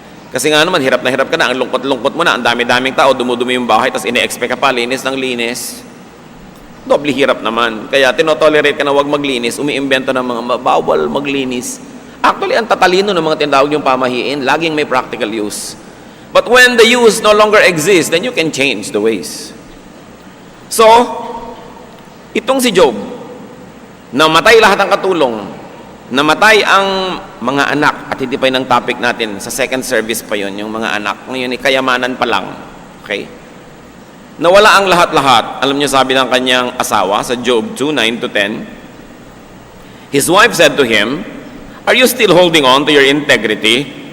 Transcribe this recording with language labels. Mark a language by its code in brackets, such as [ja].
[tl] Kasi nga naman, hirap ka na, ang lungkot-lungkot mo na, ang dami-daming tao, dumudumi yung bahay, tapos ine-expect ka pa, linis ng linis. Doble hirap naman. Kaya tinotolerate ka na huwag maglinis, umiimbento ng mga bawal maglinis. Actually, ang tatalino ng mga tinatawag yung pamahiin, laging may practical use. [en] But when the use no longer exists, then you can change the ways. [tl] So, itong si Job, namatay lahat ng katulong, namatay ang mga anak, at hindi pa yun ang topic natin, sa second service pa yun, yung mga anak. Ngayon, kayamanan pa lang. Okay? Nawala ang lahat-lahat. Alam niyo, sabi ng kanyang asawa sa [en] Job 2, 9 to 10, his wife said to him, "Are you still holding on to your integrity?